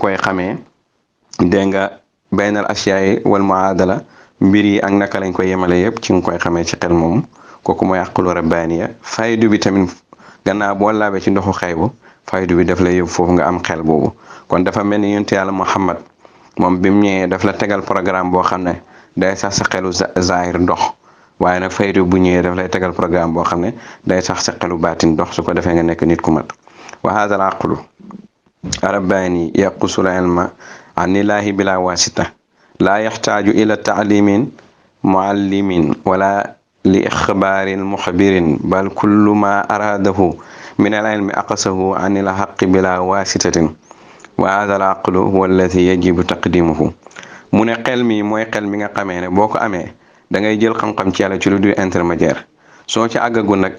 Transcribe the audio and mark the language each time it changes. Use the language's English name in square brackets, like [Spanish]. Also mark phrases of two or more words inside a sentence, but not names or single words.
[Wolof] koy xamee dégg nga [Arabic] بين الأشياء والمعادلة [Wolof] mbir yi ak naka lañ koy yemale yëpp ci nga koy xamee ci xel moomu kooku mooy [Arabic] عقل ربانية [Wolof] faydu bi tamit gannaaw boo laabee ci ndoxu xaybu faydu bi daf lay yóbbu foofu nga am xel boobu kon dafa mel ni yonent yàlla Muhammad moom bi mu ñëwee daf la tegal programme boo xam ne day sax sa xelu zahir ndox waaye nag faydu bu ñëwee daf lay tegal programme boo xam ne day sax sa xelu baatin ndox su ko defee nga nekk nit ku mat [Arabic] وهذا العقل رباني يقتبس العلم عن الله بلا واسطة لا يحتاج إلى تعليم معلم ولا لإخبار مخبر بل كل ما أراده من العلم اقتبسه عن الحق بلا واسطة وهذا العقل هو الذي يجب تقديمه [Wolof] mu ne xel mi mooy xel mi nga xamee ne boo ko amee da ngay jël xam-xam ci yàlla ci lu dul intermédiaire soo ci àggagul nag